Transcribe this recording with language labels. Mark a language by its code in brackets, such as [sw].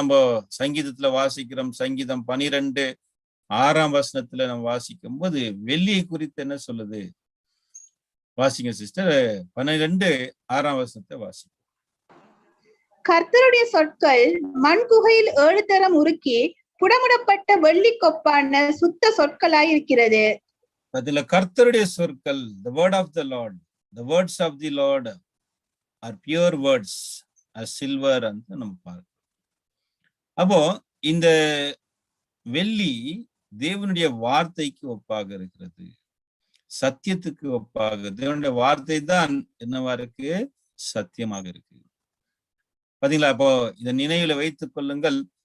[ta] நம்ம சங்கீதத்துல வாசிக்கிறோம், சங்கீதம் 12:6 நம்ம வாசிக்கும் போது வெள்ளியை குறித்து என்ன சொல்லுது? வாசிங்க சிஸ்டர், 12:6 வாசிங்க. கர்த்தருடைய சொற்கள் மண் குகையில் 7 தரம் உருக்கி புடமுடப்பட்ட வெள்ளி கொப்பான சுத்த சொற்களாயிருக்கிறது. அதுல கர்த்தருடைய சொற்கள், [en] the word of the Lord, the words of the Lord are pure words as silver [ta] என்று நம்ம பார்க்கிறோம். அப்போ இந்த வெள்ளி தேவனுடைய வார்த்தைக்கு ஒப்பாக இருக்கிறது, சத்தியத்துக்கு ஒப்பாக. தேவனுடைய வார்த்தை தான் என்னவா இருக்கு? சத்தியமாக இருக்கு. பாத்தீங்களா? அப்போ இதை நினைவுல வைத்துக் கொள்ளுங்கள்.